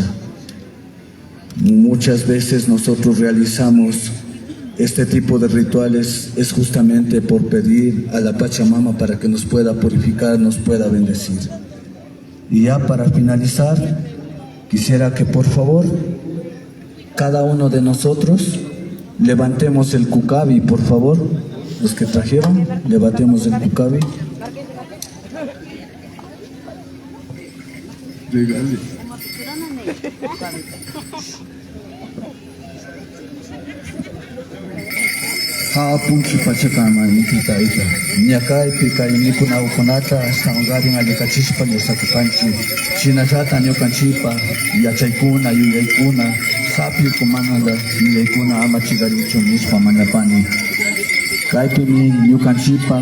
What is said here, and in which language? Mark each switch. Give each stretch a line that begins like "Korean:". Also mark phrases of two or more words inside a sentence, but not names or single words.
Spanish: Muchas veces nosotros realizamos este tipo de rituales es justamente por pedir a la Pachamama para que nos pueda purificar, nos pueda bendecir. Y ya para finalizar, quisiera que por favor cada uno de nosotros levantemos el cucabi, por favor. Los que trajeron, levantemos el cucabi.
Quechua: Hawapunchi Pachacama intitaita ñakaypi kay mikunawkunata ashtawangarin alikachishpa ñusakukanchi shinallata ñukanchipa yachaykuna yuyaykuna sapiyukumanta yuyaykuna ama chigarinchu nishpa mañapani kaypimi ñukanchipa